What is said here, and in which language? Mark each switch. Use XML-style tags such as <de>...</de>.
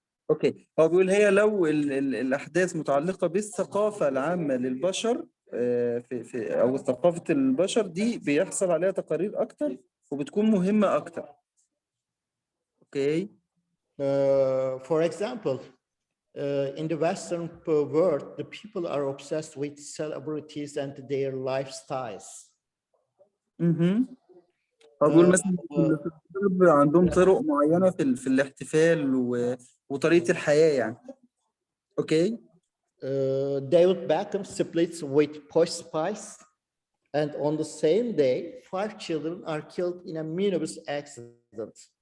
<ar>اوكي، هو بيقول هي لو الاحداث متعلقه بالثقافه العامه للبشر في او ثقافه البشر دي بيحصل عليها تقارير اكتر وبتكون مهمه اكتر. اوكي.</ar> <en>For example, in the Western world, the people are obsessed with celebrities and their lifestyles.</en> <ar>هو بيقول مثلا عندهم طرق معينه في الاحتفال وطريقه الحياه يعني. اوكي.</ar> <en>David Beckham splits with Posh Spice, and on the same day, 5 children are killed in a minibus accident.</en>